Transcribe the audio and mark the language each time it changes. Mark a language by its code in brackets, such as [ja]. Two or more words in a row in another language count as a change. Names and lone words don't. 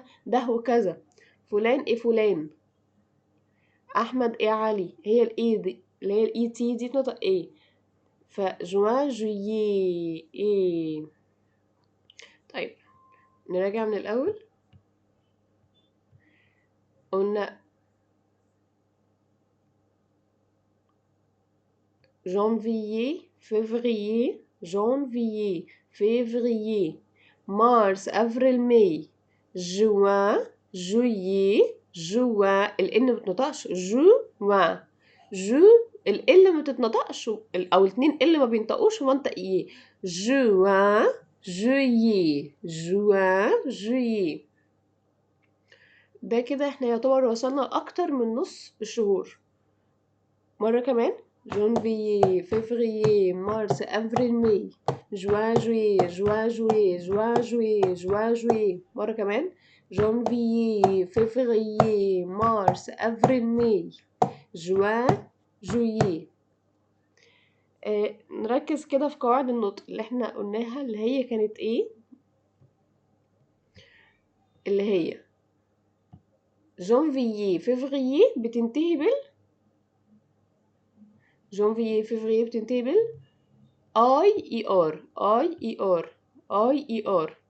[ar] ده وكذا. فلان ايه، فلان. احمد ايه، علي. هي الاي دي اللي هي الاي تي دي بتنطق ايه. [fr] juin, juillet, [ar] ايه. طيب نراجع من الأول. [fr] قلنا janvier, février, janvier, février, mars, avril, mai, juin, juillet, juin. [ar] الإن متنطقش. juin. جو ال ما بتتنطقش، أو الاتنين ال ما بينطقوش ومنطق إيه. [fr] juin, juillet, juin, juillet. [ar] ده كده احنا يعتبر وصلنا لأكتر من نص الشهور. مرة كمان. [fr] janvier, février, mars, avril, mai, juin, juillet, juin, juillet, juin, juillet, juin, juillet. [ar] مرة كمان. [fr] janvier, février, mars, avril, mai, juin, juillet. [ar] نركز كده في قواعد النطق اللي احنا قلناها، اللي هي كانت ايه؟ اللي هي [fr] janvier février [ar] بتنتهي [fr] janvier février [ar] بتنتهي اي ار اي ار.